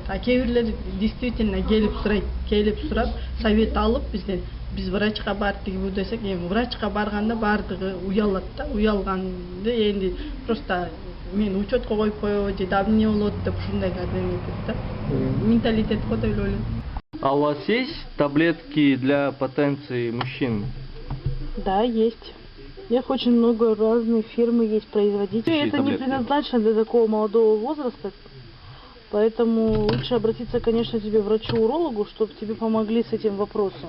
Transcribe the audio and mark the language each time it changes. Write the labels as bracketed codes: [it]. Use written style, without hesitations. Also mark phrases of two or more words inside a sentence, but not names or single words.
[ky] А кээ бирлер действительно келип сурап, совет алып бизден биз врачка бардык бу десек, эми врачка барганда бардыгы уялат да, уялганды энди просто мен учетко коюп коебу же дагы эмне болот деп ушундайларды эметет да. Менталитет го деп ойлойм. [ru] А у вас есть таблетки для потенции мужчин? Да, есть. Их очень много, разные фирмы есть, производители. Это не предназначено для такого молодого возраста, поэтому лучше обратиться, конечно, тебе врачу-урологу, чтобы тебе помогли с этим вопросом.